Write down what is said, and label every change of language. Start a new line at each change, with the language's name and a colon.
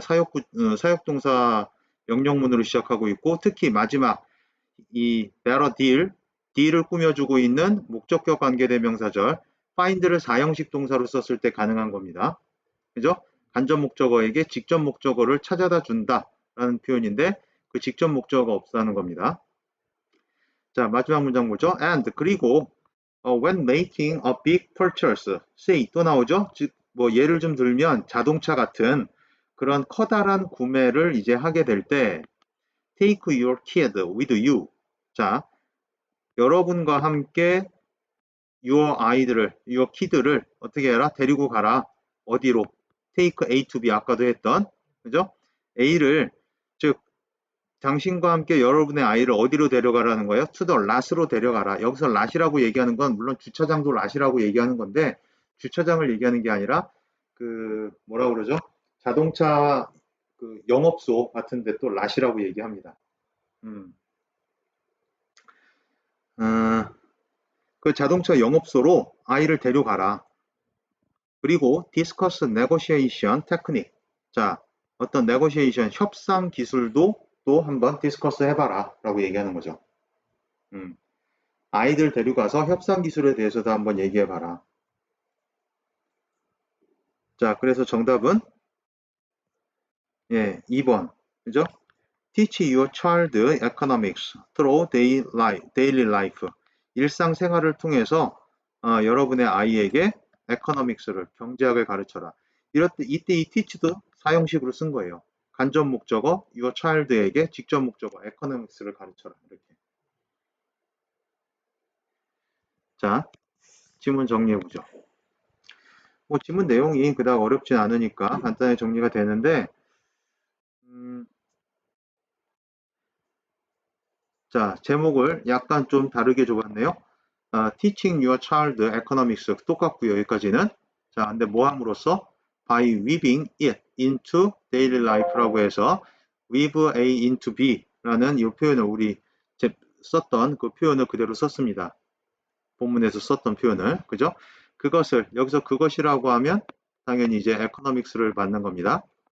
Korean: 사역동사 명령문으로 시작하고 있고 특히 마지막 이 better deal을 꾸며주고 있는 목적격 관계대명사절 find를 사형식 동사로 썼을 때 가능한 겁니다. 그죠? 간접 목적어에게 직접 목적어를 찾아다 준다 라는 표현인데 그 직접 목적어가 없다는 겁니다. 자, 마지막 문장 보죠.
English: and
Korean: 그리고
English: when making a big purchase say
Korean: 또 나오죠. 즉 뭐 예를 좀 들면 자동차 같은 그런 커다란 구매를 이제 하게 될 때
English: take your kid with you.
Korean: 자, 여러분과 함께
English: your kid
Korean: 를 어떻게 해라? 데리고 가라. 어디로? take A to B 아까도 했던 그죠? A를 즉 당신과 함께 여러분의 아이를 어디로 데려가라는 거예요?
English: to the lot
Korean: 으로 데려가라. 여기서 lot이라고 얘기하는 건 물론 주차장도 lot이라고 얘기하는 건데 주차장을 얘기하는 게 아니라 그 뭐라 그러죠? 자동차 그 영업소 같은데 또 lot이라고 얘기합니다. 그 자동차 영업소로 아이를 데려가라. 그리고
English: discuss negotiation technique.
Korean: 자, 어떤 negotiation 협상 기술도 또 한번 디스커스 해봐라 라고 얘기하는 거죠. 아이들 데려가서 협상 기술에 대해서도 한번 얘기해봐라. 자, 그래서 정답은 2번. 그죠?
English: Teach your child economics through daily life.
Korean: 일상생활을 통해서 여러분의 아이에게 economics를 경제학을 가르쳐라. 이때 이 teach도 사형식으로 쓴 거예요. 간접 목적어 your child에게 직접 목적어 economics를 가르쳐라. 이렇게. 자, 지문 정리해 보죠. 뭐 지문 내용이 그닥 어렵진 않으니까 간단히 정리가 되는데 자, 제목을 약간 좀 다르게 줘봤네요.
English: Teaching your child economics
Korean: 똑같고요. 여기까지는. 자, 근데 뭐 함으로써
English: by weaving it into daily life
Korean: 라고 해서 weave A into B라는 이 표현을 우리 썼던 그 표현을 그대로 썼습니다. 본문에서 썼던 표현을. 그죠? 그것을 여기서 그것이라고 하면 당연히 이제 economics를 받는 겁니다.